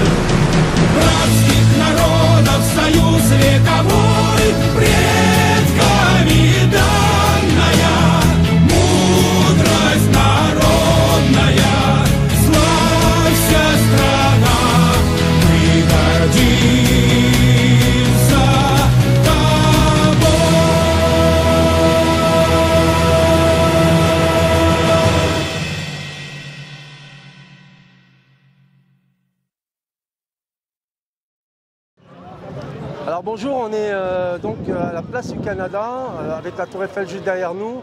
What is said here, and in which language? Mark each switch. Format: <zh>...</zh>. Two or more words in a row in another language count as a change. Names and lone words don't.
<ru>братских народов союз вековой, предками данная, мудрость народная, славься страна, мы гордимся тобой.</ru> <fr>Alors bonjour, on est donc à la place du Canada avec la Tour Eiffel juste derrière nous.</fr>